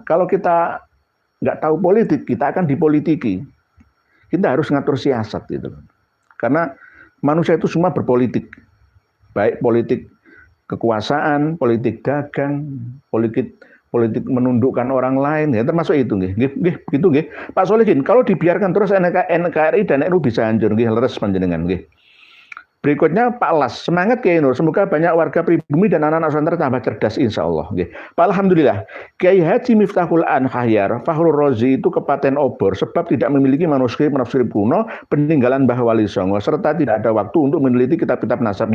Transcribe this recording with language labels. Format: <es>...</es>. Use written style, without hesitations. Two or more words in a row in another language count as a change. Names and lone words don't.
<id>Kalau kita nggak tahu politik, kita akan dipolitiki. Kita harus ngatur siasat gitu. Karena manusia itu semua berpolitik. Baik politik kekuasaan, politik dagang, politik menundukkan orang lain, ya termasuk itu nggih. Nggih, begitu nggih. Pak Solihin, kalau dibiarkan terus NKRI dan NU bisa hancur nggih,</id> <jv>leres panjenengan nggih.</jv> <id>Berikutnya Pak Las, semangat Kiai Nur, semoga banyak warga pribumi dan anak-anak pesantren tambah cerdas insya Allah. Pak Alhamdulillah, Kiai Haji Miftahul Anhayyar, Fakhrul Razi itu</id> <jv>kepaten obor</jv> <id>sebab tidak memiliki manuskrip kuno peninggalan Mbah Wali Songo serta tidak ada waktu untuk meneliti kitab-kitab nasab.</id>